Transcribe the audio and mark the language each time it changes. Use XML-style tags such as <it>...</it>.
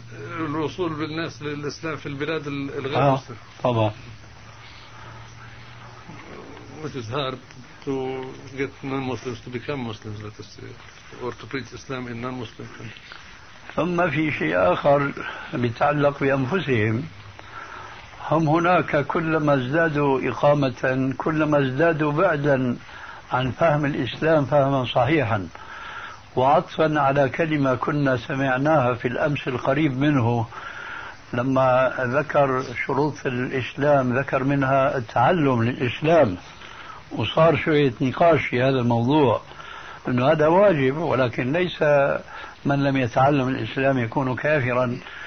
<ar>الوصول بالناس للإسلام في البلاد الغير مسلمة. طبعا.</ar> <en>Which is hard. to get non-Muslims to become Muslims, let us say, or to preach Islam in non-Muslim countries.</en> <ar>ثم في شيء آخر بتعلق بأنفسهم. هم هناك كلما ازدادوا إقامة كلما ازدادوا بعدا عن فهم الإسلام فهما صحيحا وعطفا على كلمة كنا سمعناها في الأمس القريب منه لما ذكر شروط الإسلام ذكر منها التعلم للإسلام وصار شوية نقاش في هذا الموضوع أنه هذا واجب ولكن ليس من لم يتعلم الإسلام يكون كافرا</ar>